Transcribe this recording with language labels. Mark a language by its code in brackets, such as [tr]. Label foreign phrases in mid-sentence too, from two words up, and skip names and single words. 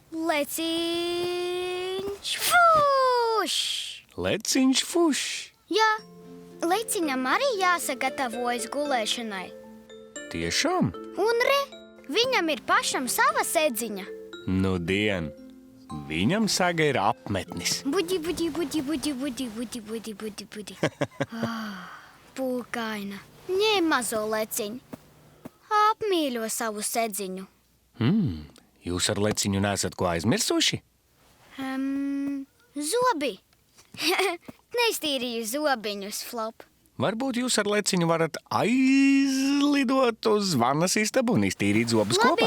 [lv] Leciņš fuš! Leciņš fuš. Jā, leciņam arī jāsagatavojas gulēšanai. Tiešām? Un re, viņam ir pašam sava sedziņa. Nu dien. Viņam saga ir apmetnis. Budi, budi, budi, budi, budi, budi, budi, budi, budi. Pūkaina. Ņem mazo leciņu. Apmīļo savu sedziņu. Jūs ar leciņu nesat ko aizmirsuši? Zobi. Neiztīrīju zobiņus, Flop. Varbūt jūs ar leciņu varat aizlidot uz vannas istabu un iztīrīt zobus kopā?